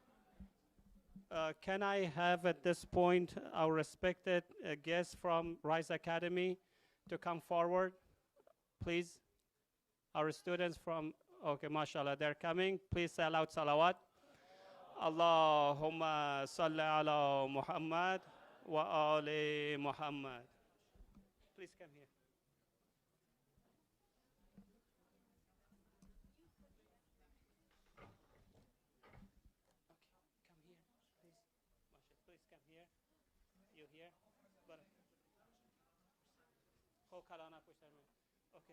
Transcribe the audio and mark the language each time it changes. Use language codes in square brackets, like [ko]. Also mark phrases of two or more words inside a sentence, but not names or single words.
[en] Can I have at this point our respected guest from Rise Academy to come forward, please? Our students from, okay, mashallah, they're coming. Please say aloud salawat. [ar] اللهم صل على محمد وآل محمد. [en] Please come here. You here? Okay.